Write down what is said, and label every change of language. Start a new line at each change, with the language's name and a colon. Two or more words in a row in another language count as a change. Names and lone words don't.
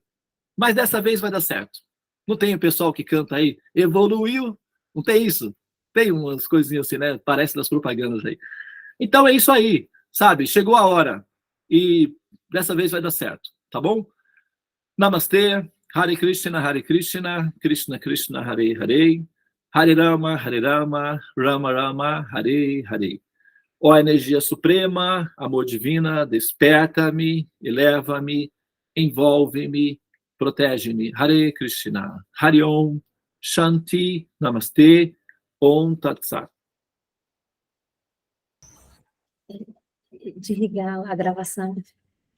Portuguese: Mas dessa vez vai dar certo. Não tem o pessoal que canta aí, evoluiu? Não tem isso? Tem umas coisinhas assim, né? Parece das propagandas aí. Então é isso aí, sabe? Chegou a hora. E dessa vez vai dar certo, tá bom? Namastê,
Sanskrit: हरे कृष्ण, कृष्ण कृष्ण, हरे हरे, हरे राम, राम राम, हरे हरे.
Portuguese: Ó energia suprema, amor divina, desperta-me, eleva-me, envolve-me, protege-me.
Sanskrit: हरे कृष्ण, हरे ॐ, शान्ति, नमस्ते, ॐ तत् सत्.
Portuguese: Desligar a gravação.